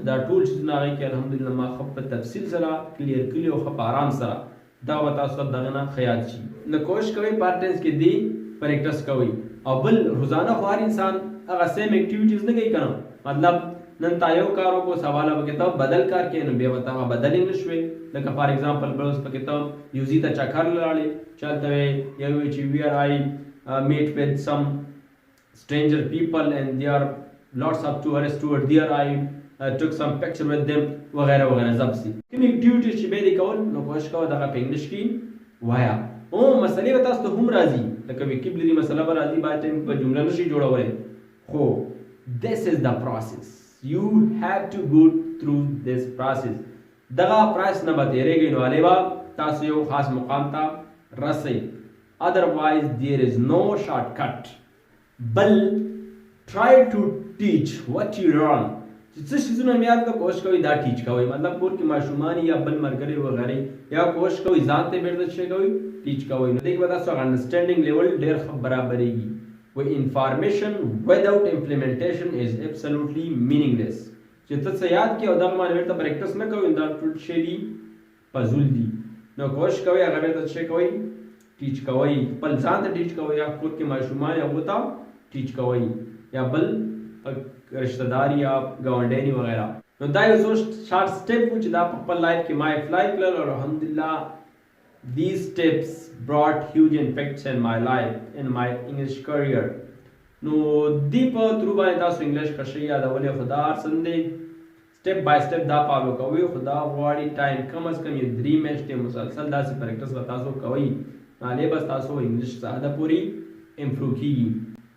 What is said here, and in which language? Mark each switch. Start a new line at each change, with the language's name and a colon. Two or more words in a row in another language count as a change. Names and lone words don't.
Pashto: دا ټول چیزونه هغې کې الحمدلله ما ښه په تفصیل سره کلیر کړي او ښه په آرام سره دا به تاسو ته دغه نه خیال شي نو کوشش کوئ
English: part tense
Pashto: کې دی پریکټس کوئ او بل روزانه خو هر انسان هغه
English: same activities
Pashto: نه کوي که نه مطلب نن تا یو کار وکړو سبا له پکې ته بدل کار کې نو بیا به ته بدل انګلیش وې لکه
English: for example
Pashto: بل اوس پکې ته یو ځای ته چکر لاړې چلته وې یو وایي چې
English: where I met with some stranger people and there are lots of tourists toward there I took some picture with them
Pashto: وغیرہ وغیرہ ضبط سي کوم اکټیویټیز چې به دې کول نو کوشش کوه دغه په انګلیش کې وایا او مسلې به تاسو ته هم راځي لکه ویکیبلري مسله به راځي بعد ټایم په جمله نشي جوړولی خو
English: this is the process you have to go through this process
Pashto: دغه پروسس نه به تیریږئ نو هلې به تاسو یو خاص مقام ته رسئ.
English: otherwise there is no shortcut.
Pashto: بل
English: try to teach what you learn.
Pashto: چې څه شیزونه مې یاد کړه کوشش کوئ دا ټیچ کوئ. مطلب کور کې ماشومان یا بل ملګري وغیرې یا کوشش کوئ ځان ته بیرته څه کوئ ټیچ کوئ. نو دې کې به تاسو هغه
English: understanding level
Pashto: ډېر ښه برابرېږي. وایي
English: انفارمیشن without implementation is absolutely meaningless.
Pashto: چې ته څه یاد کړې او دغه باندې بیرته پریکټس نه کوئ دا ټول شی دي فضول دي. نو کوشش کوئ هغه بیرته څه کوئ ټیچ کوئ. خپل ځان ته ټیچ کوئ یا کور کې ماشومان هغو ته ټیچ کوئ یا بل رشتہ دار یا ګاونډیانې وغیرہ. نو دا یو څو
English: short step
Pashto: و چې دا په خپل لایف کې ما اپلای کړل او الحمدلله
English: these steps brought huge impacts in my life in my English career.
Pashto: نو دې په تھرو باندې تاسو انګلیش ښه شئ یادولی خو دا هر څه دی
English: step by step
Pashto: دا فالو کوئ خو دا غواړي ټایم کم از کم یو 3 میاشتې مسلسل داسې پریکټس به تاسو کوئ نو هغې به ستاسو انګلیش څه حده پورې امپروو کېږي.